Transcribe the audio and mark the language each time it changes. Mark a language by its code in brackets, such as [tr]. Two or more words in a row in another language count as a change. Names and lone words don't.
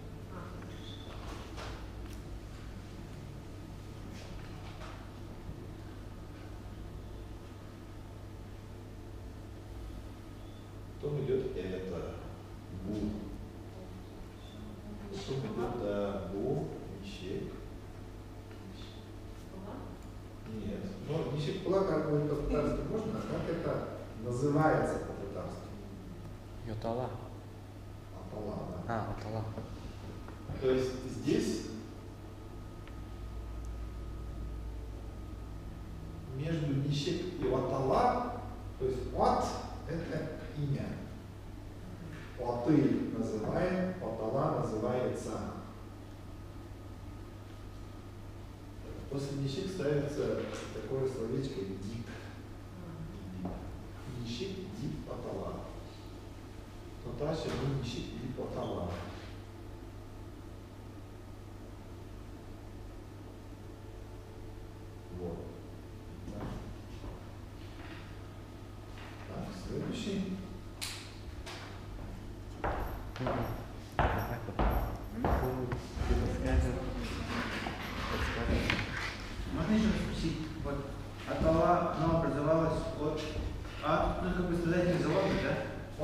[ru] Потом идет это бу. Потом идет бу, нищек. Нет. Но нищек была как бы по-татарски можно, а как это называется по-татарски? [tt] Ютала. Атала, да. Атала. [ru] То есть здесь между нищек и атала, то есть ат это имя. Аты называем, атала называется. После нищек ставится такое словечко дип. [tt] Нищек дип атала. Наташа нищек дип атала. [ru] Вот. Да. Так, следующий. Можно еще спросить, вот атала, она образовалась от ну как бы сказать залога, да?